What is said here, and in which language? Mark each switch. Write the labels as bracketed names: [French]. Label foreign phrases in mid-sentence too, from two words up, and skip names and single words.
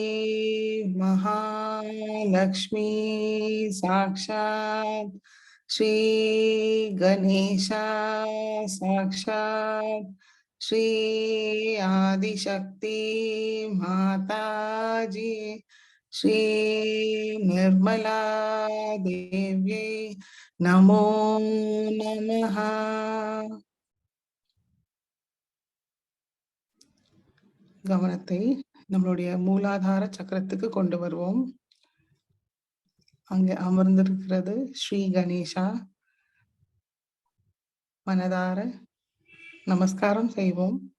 [Sanskrit] महालक्ष्मी साक्षात श्री गणेशा साक्षात श्री आदिशक्ति माताजी श्री निर्मला देव्यै नमो नमः। [Tamil] கவனத்தை நம்மளுடைய மூலாதார சக்கரத்துக்கு கொண்டு வருவோம். அங்கே அமர்ந்திருக்கிறது ஸ்ரீ கணேஷா. மனதார நமஸ்காரம் செய்வோம்.